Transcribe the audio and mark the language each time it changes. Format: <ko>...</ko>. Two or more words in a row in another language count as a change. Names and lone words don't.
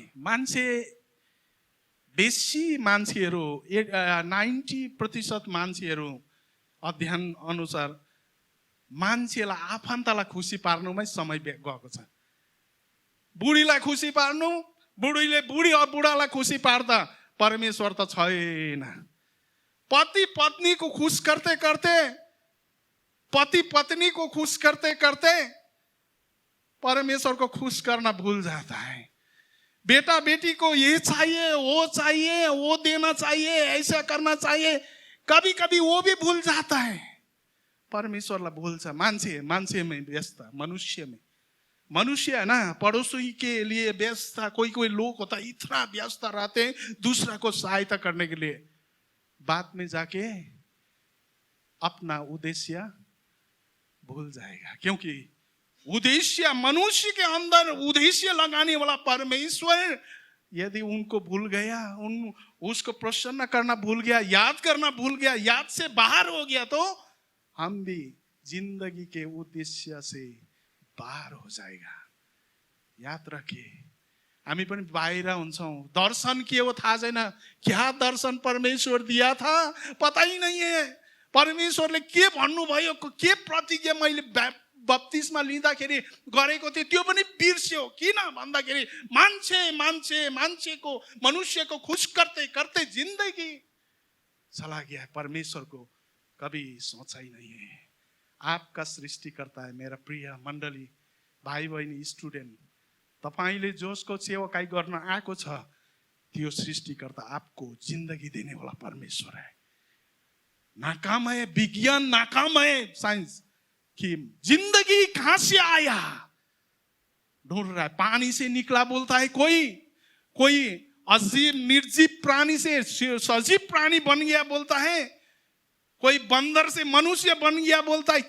<ne>मान्छे, बेसी मान्छेहरू 90% मान्छेहरू अध्ययन अनुसार मान्छेलाई, आफन्तलाई खुसी पार्नुमै समय गएको छ। बुढीलाई खुसी पार्नु, बुढीले बुढालाई खुसी पार्दा परमेश्वर त छैन।</ne> <hi>पति पत्नी को खुश करते करते, पति पत्नी को खुश करते करते परमेश्वर को खुश करना भूल जाता है। बेटा बेटी को ये चाहिए, वो देना चाहिए, ऐसा करना चाहिए, कभी कभी वो भी भूल जाता है।</hi> <ne>परमेश्वरलाई भूल्छ।</ne> <hi>मान्छे में व्यस्त, मनुष्य में मनुष्य है ना, पड़ोसी के लिए व्यस्त था। कोई कोई लोग होता है इतना व्यस्त रहते हैं दूसरा को सहायता करने के लिए, बाद में जाके अपना उद्देश्य भूल जाएगा। क्योंकि उद्देश्य, मनुष्य के अंदर उद्देश्य लगाने वाला परमेश्वर यदि उनको भूल गया, उसको प्रसन्न करना भूल गया, याद करना भूल गया, याद से बाहर हो गया, तो हम भी जिंदगी के उद्देश्य से बाहर हो जाएगा। याद रखिए,</hi> <ne>हामी पनि बाहिर हुन्छौँ, दर्शन के हो थाहा छैन,</ne> <hi>क्या दर्शन परमेश्वर दिया था पता ही नहीं है।</hi> <ne>परमेश्वरले के भन्नुभयो, के प्रतिज्ञा मैले बप्तिस्मा लिँदाखेरि गरेको थिएँ त्यो पनि बिर्स्यो। किन भन्दाखेरि मान्छेको मनुष्यको</ne> <hi>खुश करते करते जिंदगी चला गया। परमेश्वर को कभी सोचा ही नहीं है। आपका सृष्टिकर्ता है। मेरा प्रिय मण्डली,</hi> <ne>भाइ बहिनी, स्टुडेन्ट, तपाईले जसको सेवकाई गर्न आएको छ त्यो</ne> <hi>सृष्टिकर्ता आपको जिंदगी देने वाला परमेश्वर है। नाकाम है विज्ञान, नाकाम है साइंस कि जिंदगी कहां से आया ढूंढ रहा है। पानी से निकला बोलता है कोई अजीब निर्जीव प्राणी से सजीव प्राणी बन गया बोलता है, कोई बंदर से मनुष्य बन गया बोलता है।</hi>